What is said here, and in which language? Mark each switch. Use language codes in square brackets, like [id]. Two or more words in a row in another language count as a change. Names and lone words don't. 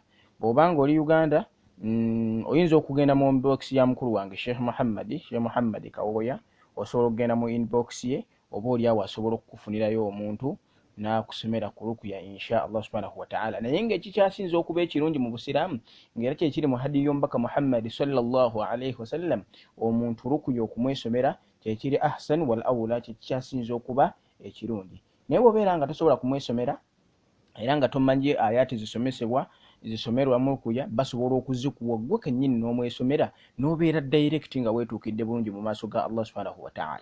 [lg] Bw'obanga oli Uganda, oyinza okugenda mu inbox ya mukulu wange Sheikh Muhammad Kawoya, osobola okugenda mu inbox ye, oba oli awo asobola okukufunirayo omuntu n'akusomera ku rukuya [ar] إن شاء الله سبحانه وتعالى. [lg] Naye ng'ekikyasinza okuba ekirungi mu busiraamu, ng'era kyekiri mu hadiyu y'omubaka Muhammad [ar] صلى الله عليه وسلم, [lg] omuntu rukuya okumwesomera kyekiri [ar] أحسن والأولى, [lg] kyekikyasinza okuba ekirungi. Naye bw'obeera nga tosobola kumwesomera era nga tomanyi ayati zisomerwa mu rukuya, basobola okuzikuwa gwe kennyini n'omwesomera n'obeera direct nga weetuukidde bulungi mu maaso ga Allah [ar] سبحانه وتعالى.